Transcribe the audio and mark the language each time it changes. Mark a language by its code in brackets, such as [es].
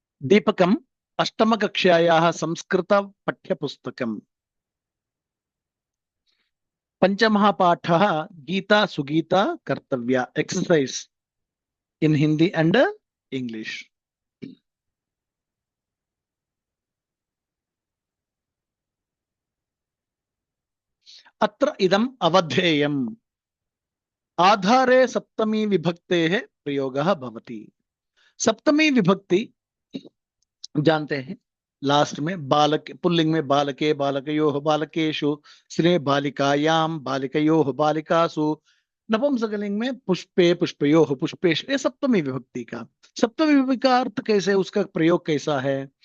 [sa] दीपकम् अष्टमकक्षायाः संस्कृत पाठ्यपुस्तकम्। पंचमः पाठः गीता सुगीता कर्तव्या [en] Exercise in Hindi and English. [sa] अत्र इदम् अवधेयम्। आधारे सप्तमी विभक्तेः प्रयोगः भवति। [hi] सप्तमी विभक्ति जानते हैं, लास्ट में बालक पुल्लिंग में बालके बालकयोः बालकेषु, स्त्रीलिंग में बालिकायां बालिकयोः बालिकासु, नपुंसकलिंग में पुष्पे पुष्पयोः पुष्पेषु। ये सप्तमी विभक्ति का। सप्तमी विभक्ति का अर्थ कैसे, उसका प्रयोग कैसा है?